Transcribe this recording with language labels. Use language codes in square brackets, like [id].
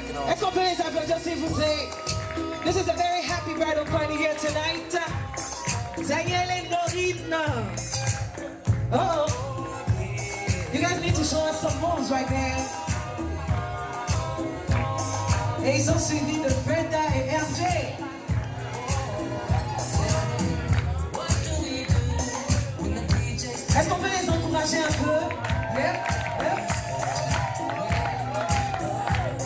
[fr] Est-ce qu'on peut les applaudir, s'il vous plaît? [en] This is a very happy bridal party here tonight. Daniel and Norine. Uh-oh. You guys need to show us some moves right there. [fr] Et ils sont suivis de Brenda et Hergé. Est-ce qu'on peut les encourager un peu? [en] Yep, yep.